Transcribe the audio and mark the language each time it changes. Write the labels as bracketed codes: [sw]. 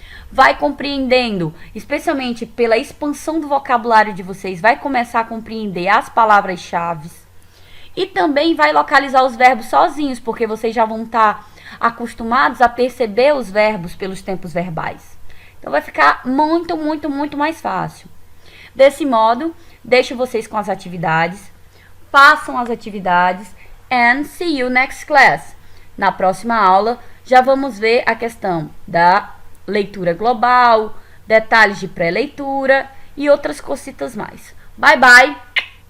[pt] Vai compreendendo, especialmente pela expansão do vocabulário de vocês, vai começar a compreender as palavras-chave. E também vai localizar os verbos sozinhos, porque vocês já vão estar acostumados a perceber os verbos pelos tempos verbais. Então vai ficar muito, muito, muito mais fácil. Desse modo, deixo vocês com as atividades. Façam as atividades [en] and see you next class. [pt] Na próxima aula, já vamos ver a questão da leitura global, detalhes de pré-leitura e outras cositas mais. [en] Bye, bye!